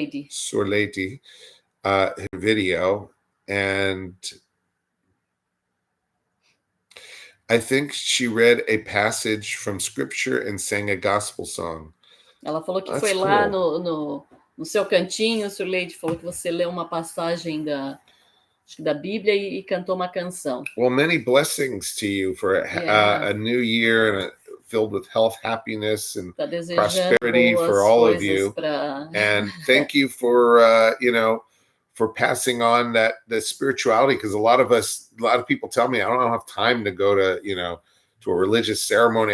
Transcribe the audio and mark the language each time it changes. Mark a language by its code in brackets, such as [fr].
[en] Surlady, her video, and I think she read a passage from scripture and sang a gospel song. [pt] Ela falou que foi lá no seu cantinho, Surlady, falou que você leu uma passagem da Bíblia e cantou uma canção. [en] Well, many blessings to you for a new year and filled with health, happiness, and prosperity for all of you. And thank you for for passing on the spirituality, because a lot of people tell me I don't have time to go to to a religious ceremony.